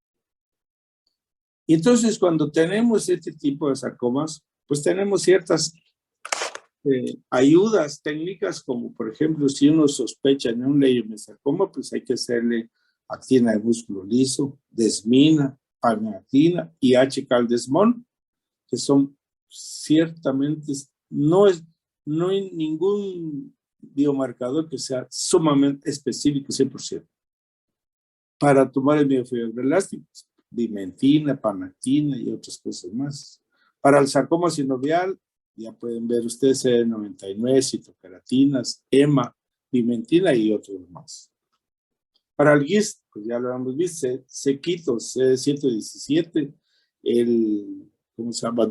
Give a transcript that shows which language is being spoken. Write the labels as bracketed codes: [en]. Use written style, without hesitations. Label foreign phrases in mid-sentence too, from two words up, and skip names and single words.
[es] Y entonces cuando tenemos este tipo de sarcomas, pues tenemos ciertas ayudas técnicas, como por ejemplo, si uno sospecha en un leiomyosarcoma, pues hay que hacerle actina de músculo liso, desmina, pagnatina y H-caldesmón, que son ciertamente, no hay ningún biomarcador que sea sumamente específico 100%. Para tumores miofibroblastos, vimentina, panatina y otras cosas más. Para el sarcoma sinovial, ya pueden ver ustedes CD99, citokeratinas, EMA, vimentina y otros más. Para el GIST, pues ya lo hemos visto, Sequitos, CD117, ¿cómo se llama?